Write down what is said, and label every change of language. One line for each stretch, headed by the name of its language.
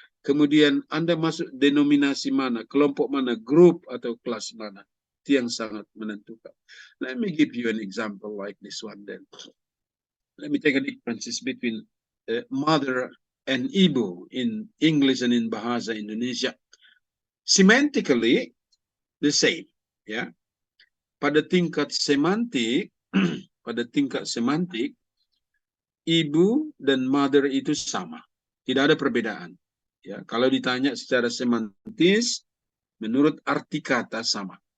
Indonesian: Kemudian Anda masuk denominasi mana, kelompok mana, grup atau kelas mana, itu yang sangat menentukan.
English: Let me give you an example like this one then. Let me take a difference between mother and ibu in English and in Bahasa Indonesia. Semantically, the same, ya.
Indonesian: Pada tingkat semantik, ibu dan mother itu sama, tidak ada perbedaan. Ya, kalau ditanya secara semantis, menurut arti kata sama.